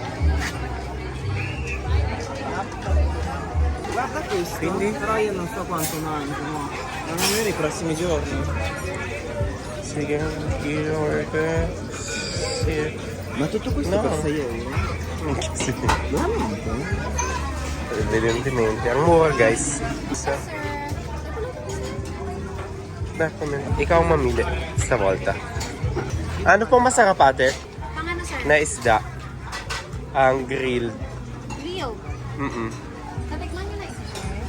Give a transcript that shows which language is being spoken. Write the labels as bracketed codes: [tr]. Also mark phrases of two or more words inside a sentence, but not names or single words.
[it] Guarda questo, Quindi? però io non so quanto mangiano. Non lo nei prossimi giorni. [tl] Sige, i-order. Sige. [it] Ma tutto questo No. per 6 euro? [tl] Kasi, [it] Veramente? evidentemente. [tl] Ang mura, guys. So, ikaw ang mamili sa volta. Ano pong masarap ate? Pang ano, sir? Na isda? Ang grilled. Grill. Tatikman nyo na isa, sir.